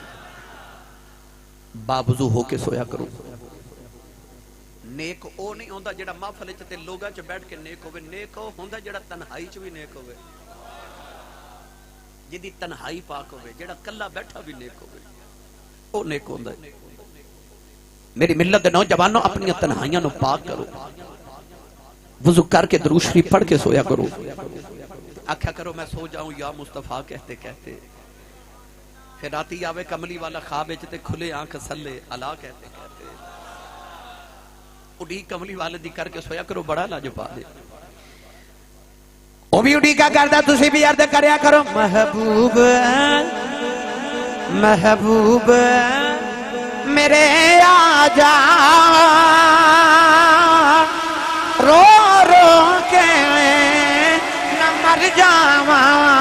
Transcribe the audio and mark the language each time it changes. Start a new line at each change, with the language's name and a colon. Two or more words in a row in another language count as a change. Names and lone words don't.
Punjabi: باوضو ہو کے سویا کرو. نیک او نہیں ہوندا جڑا محفل وچ تے لوگاں وچ بیٹھ کے نیک ہوے, نیک او ہوندا جڑا تنہائی وچ بھی نیک ہوے, جدی تنہائی پاک ہوئے, جڑا کلا بیٹھا بھی نیک ہوئے, او نیک ہوندا ہے. میری ملت دے نوجوانوں اپنی تنہائیاں نو پاک کرو, وضو کر کے درود شریف پڑھ کے سویا کرو. آکھیا کرو
Urdu: میں سو جاؤں یا مصطفیٰ کہتے کہتے,
Punjabi: پھر راتی آوے کملی والا خواب وچ تے
Urdu: کھلے آنکھ سلے الا کہتے کہتے
Punjabi: اڈی کملی والے دی کر کے سویا کرو. بڑا لاجواب ہے. وہ بھی اڈی کا کردا, تسی بھی عرض کریا کرو محبوب محبوب میرے آجا رو رو کے نہ مر جاواں,